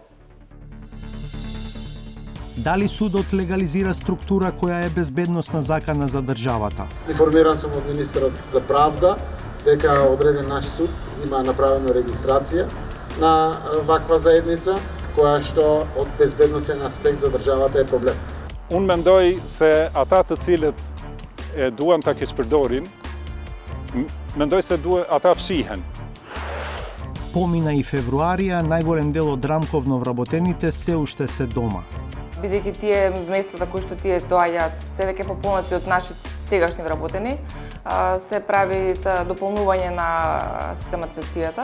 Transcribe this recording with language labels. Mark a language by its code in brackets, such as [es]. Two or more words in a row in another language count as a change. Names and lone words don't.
[mk] Дали судот легализира структура која е безбедносна закана за државата? Информиран сум од министерот за правда дека одреден наш суд има направена регистрација на ваква заедница која што од безбедносен аспект за државата е проблем. [sq] Unë mendoj se ata të cilët e duan ta keqpërdorin, mendoj se ata fshihen. [mk] Помина и февруарија, најголем дел од рамковно вработените се уште се дома. Бидејќи тие места за кои што тие доаѓаат се веќе пополнати од наши сегашни вработени, се прави дополнување на систематизацијата.